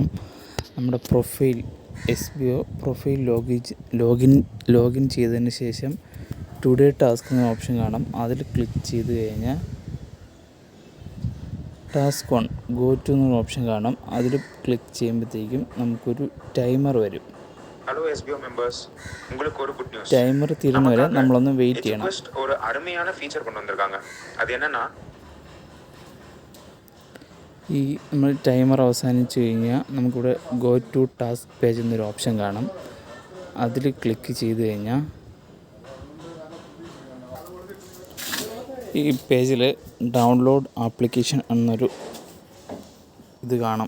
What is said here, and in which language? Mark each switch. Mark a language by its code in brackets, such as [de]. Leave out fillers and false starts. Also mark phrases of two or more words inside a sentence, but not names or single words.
[ml] നമ്മുടെ SBO [en] profile login [ml] ചെയ്തതിന് ശേഷം [en] today task [ml] എന്ന ഓപ്ഷൻ കാണാം. അതിൽ ക്ലിക്ക് ചെയ്ത് കഴിഞ്ഞാൽ [en] task 1 go to [ml] എന്ന ഓപ്ഷൻ കാണാം. അതിൽ ക്ലിക്ക് ചെയ്യുമ്പോഴത്തേക്കും നമുക്കൊരു ടൈമർ വരും. [ta] ஹலோ SBO மெம்பர்ஸ், உங்களுக்கு ஒரு [en] good news. [ml] ടൈമർ തീരുന്ന വരെ നമ്മളൊന്ന് വെയിറ്റ് ചെയ്യണം. [ta] ஒரு அருமையான ஃபீச்சர் கொண்டு வந்திருக்காங்க. அது என்னன்னா, [ml] ഈ നമ്മൾ ടൈമർ അവസാനിച്ച് കഴിഞ്ഞാൽ നമുക്കിവിടെ [en] go to task page [ml] എന്നൊരു ഓപ്ഷൻ കാണാം. അതിൽ ക്ലിക്ക് ചെയ്ത് കഴിഞ്ഞാൽ ഈ പേജിൽ [en] download application [ml] എന്നൊരു ഇത് കാണാം.